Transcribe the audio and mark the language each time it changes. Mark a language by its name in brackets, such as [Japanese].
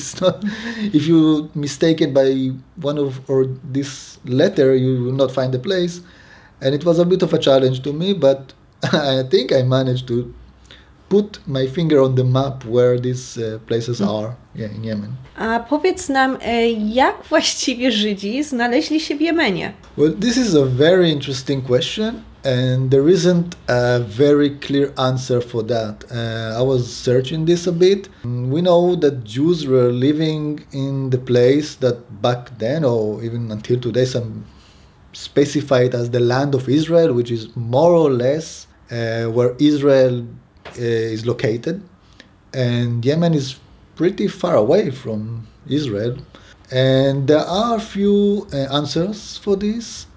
[English] It's not, if you mistaken by one of or this letter, you will not find the place. And it was a bit of a challenge to me, but I think I managed to put my finger on the map where these places are in Yemen. [Polish] A powiedz nam, jak właściwie Żydzi znaleźli się w Jemenie? [English] Well, this is a very interesting question, and there isn't a very clear answer for that. I was searching this a bit. We know that Jews were living in the place that back then, or even until today, some specify it as the land of Israel, which is more or less where Israel is located, and Yemen is pretty far away from Israel, and there are a few answers for this.